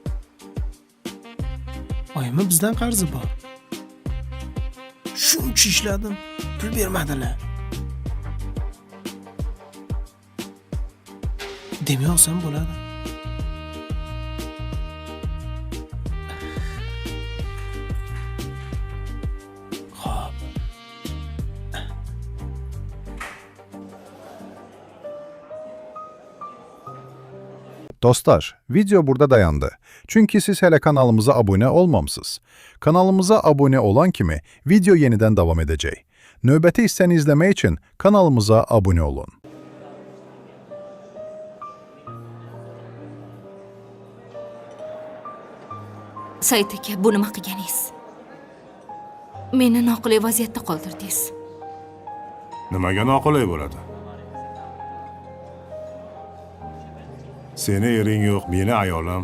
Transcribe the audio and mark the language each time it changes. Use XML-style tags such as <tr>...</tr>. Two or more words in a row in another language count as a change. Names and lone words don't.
<uz>Oyimni bizdan qarzi bor. Shuncha ishladim, pul bermadilar. Demay olsam bo'ladi. Xo'p.</uz> <az>Dostlar, video burada dayandı. Çünkü siz hele kanalımıza abone olmamısınız. Kanalımıza abone olan kimi video yeniden devam edecek. Növbəti hissəni izləmək için kanalımıza abone olun.</az> <uz>Said aka, bu nima qilganingiz? Meni noqulay vaziyatda qoldirdingiz. Nimaga noqulay bo'ladi? Seni ering yo'q, meni ayolim.</uz>